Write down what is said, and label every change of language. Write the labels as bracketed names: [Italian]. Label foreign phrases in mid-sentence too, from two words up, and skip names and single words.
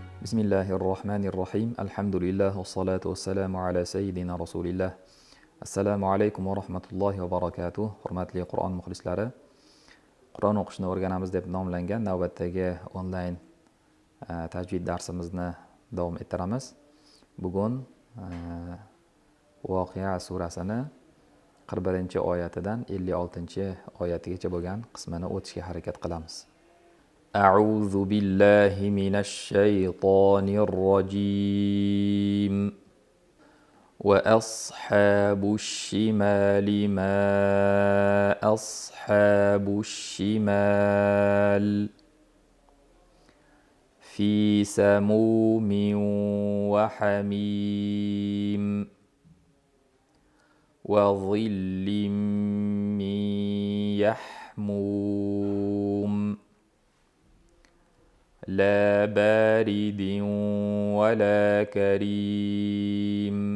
[Arabic] بسم الله الرحمن الرحيم الحمد لله والصلاة والسلام على سيدنا رسول الله. السلام عليكم ورحمة الله وبركاته. [Uzbek] Hurmatli Qur'on muxlislari, Qur'on o'qishni o'rganamiz deb nomlangan navbatdagi onlayn tajvid darsimizni davom ettiramiz. Bugun Voqea surasini 41-oyatidan 56-oyatigacha bo'lgan qismini o'tishga harakat qilamiz. [Arabic] أعوذ بالله من الشيطان الرجيم. وأصحاب الشمال ما أصحاب الشمال في سموم وحميم وظل من يحموم لا بارد ولا كريم